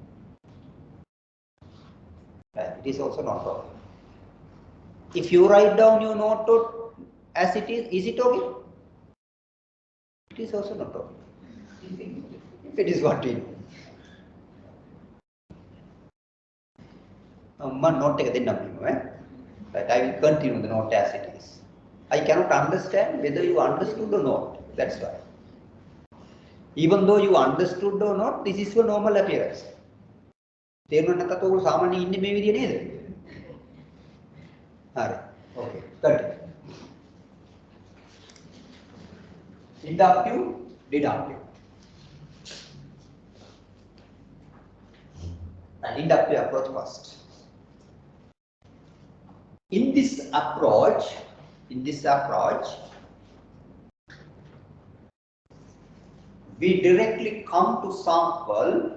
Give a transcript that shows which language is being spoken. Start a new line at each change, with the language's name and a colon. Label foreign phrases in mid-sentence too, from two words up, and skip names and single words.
English: It is also not okay. If you write down your note as it is it okay? It is also not okay. If it is what we do.
Sinhala: Note එක දෙන්නම් කියනවා.
English: Right, I will continue the note as it is. I cannot understand whether you understood or not. That's why. Even though you understood or not, this is your normal appearance.
Sinhala: තේරුණා නැත්නම් ඔයගොල්ලෝ සාමාන්‍යයෙන් ඉන්නේ මේ විදිය නේද? හරි.
English: Okay. Continue. Inductive, deductive. And inductive approach first. In this approach, we directly come to sample.